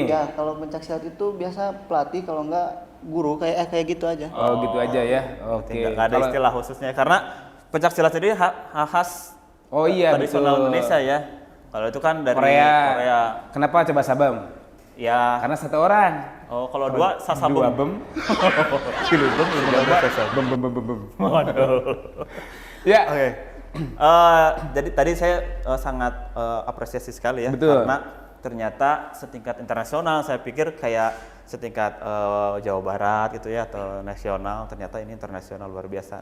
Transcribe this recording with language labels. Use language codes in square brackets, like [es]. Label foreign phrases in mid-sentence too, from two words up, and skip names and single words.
[id] Ya, kalau pencaksilat itu biasa pelatih, kalau enggak guru, kayak gitu aja. Oh, gitu aja ya. Oke. Nggak ada istilah khususnya karena pencaksilat sendiri khas Oh iya, tradisional betul. Indonesia ya. Kalau itu kan dari Korea. Korea. Kenapa coba Sabam? Ya. Karena satu orang. Oh, kalau dua Sasabem. Dua bem. Kilubem, Bem bem bem bem bem. Waduh. Ya. Oke. Jadi tadi saya sangat apresiasi sekali ya. Betul. Karena ternyata setingkat internasional, saya pikir kayak setingkat Jawa Barat gitu ya atau nasional, ternyata ini internasional luar biasa.